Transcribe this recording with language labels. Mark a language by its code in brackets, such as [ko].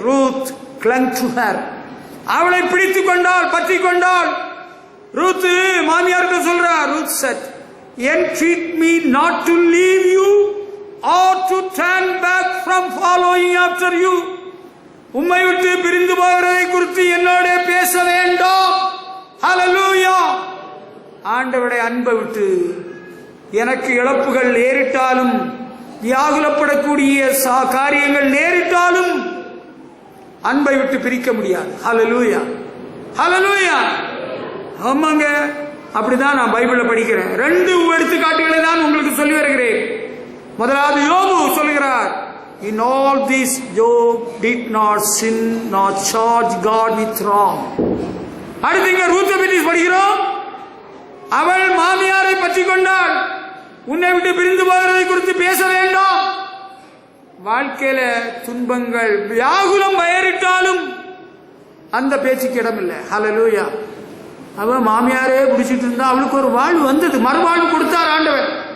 [ta] Ruth [en] clung to her. [ta] அவளை பிடித்துக் கொண்டாள், பற்றி கொண்டாள். ரூத் மாமியார்கிட்ட சொல்றா, [en] Ruth said, entreat me not to leave you or to turn back from following after you. [ta] உம்மை விட்டு பிரிந்து போகிறதை குறித்து என்னோட பேச வேண்டாம். ஹல்லேலூயா. ஆண்டவருடைய அன்பை விட்டு எனக்கு இழப்புகள் நேரிட்டாலும், வியாகுலப்படக்கூடிய காரியங்கள் நேரிட்டாலும் அன்பை விட்டு பிரிக்க முடியாது. ஹல்லேலூயா, ஹல்லேலூயா. ஆமாங்க, அப்படிதான் நான் பைபிளை படிக்கிறேன். 2 எடுத்துக்காட்டுகளை தான் உங்களுக்கு சொல்லி வருகிறேன். முதலாவது யோபு சொல்லுகிறார், [en] in all this Job did not sin nor charge God with wrong. [ta] அடுத்து ரூத்தை பற்றி படிக்கிறோம். அவள் மாமியாரை பற்றி கொண்டாள், உன்னை விட்டு பிரிந்து போகிறதை குறித்து பேச வேண்டாம். வாழ்க்கையில துன்பங்கள் வியாகுலம் பெயரிட்டாலும் அந்த பேச்சுக்கு இடமில்லை. ஹல்லேலூயா. அவன் மாமியாரே பிடிச்சிட்டு இருந்தா அவளுக்கு ஒரு வாழ்வு வந்தது, மறுவாழ்வு கொடுத்தார் ஆண்டவர்.